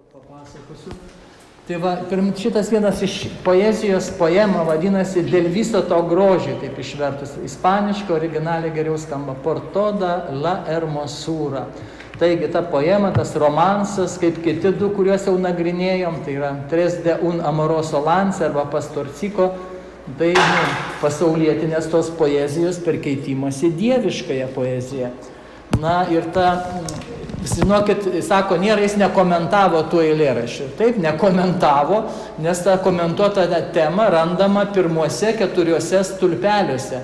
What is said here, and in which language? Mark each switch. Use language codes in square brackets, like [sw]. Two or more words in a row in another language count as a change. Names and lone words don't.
[lt] papasakosiu. Tai va, šitas vienas iš poezijos poema vadinasi Dėl viso to grožio, taip išvertus. Ispaniškai originaliai geriau skamba Por toda la hermosura. Taigi ta poema, tas romansas, kaip kiti du, kuriuos jau nagrinėjom, tai yra Tres de un amoroso lance arba Pastorciko, tai pasaulietinės tos poezijos perkeitimas į dieviškąją poeziją. Na ir ta, žinokit, sako, nėra, jis nekomentavo tų eilėraščių. Taip, nekomentavo, nes ta komentuota tema randama pirmuose 4 stulpeliuose.